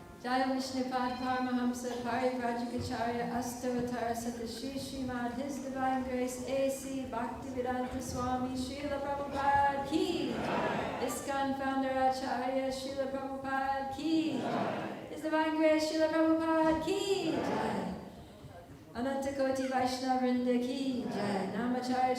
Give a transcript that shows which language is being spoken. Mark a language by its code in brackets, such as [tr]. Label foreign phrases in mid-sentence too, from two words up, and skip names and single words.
[sa] जय विष्णुपाद परमहंस परिव्राजकाचार्य अष्टोत्तर शत श्री श्रीमद् [en] His Divine Grace [sa] A.C. Bhaktivedanta Swami Srila Prabhupada Ki ISKCON Founder Acharya Srila Prabhupada Ki [en] His Divine Grace [sa] Srila Prabhupada की जय अनन्तकोटि वैष्णववृन्द की जय नामाचार्य